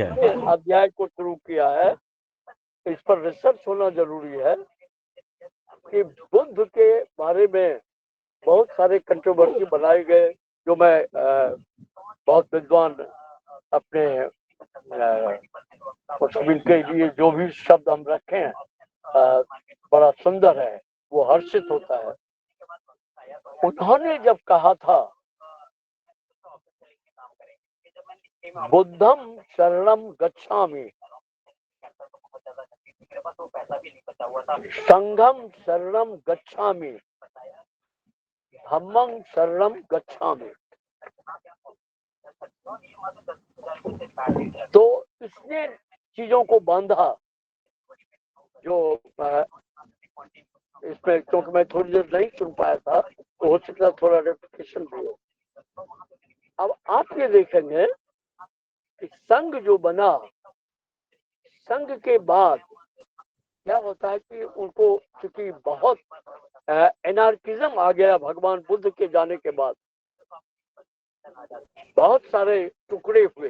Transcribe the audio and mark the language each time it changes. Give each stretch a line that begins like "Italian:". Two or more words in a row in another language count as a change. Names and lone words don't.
Hindi: अच्छे अध्याय को शुरू किया है। इस पर रिसर्च होना जरूरी है कि बुद्ध के बारे में बहुत सारे कंट्रोवर्सी बनाए गए, जो मैं बहुत विद्वान अपने मुस्लिम के लिए जो भी शब्द हम रखे हैं बड़ा सुंदर है, वो हर्षित होता है। उन्होंने जब कहा था
Pali: बुद्धम शरणम गच्छामि, संघम शरणम गच्छामि, धम्मं शरणम गच्छामि,
Hindi: तो इसने चीजों को बांधा। जो इसमें क्योंकि मैं थोड़ी देर नहीं सुन पाया था, तो हो सकता थोड़ा रेपिटेशन भी हो। अब आप ये देखेंगे कि संघ जो बना, संघ के बाद क्या होता है कि उनको क्योंकि बहुत एनार्किज्म आ गया भगवान बुद्ध के जाने के बाद, बहुत सारे टुकड़े हुए।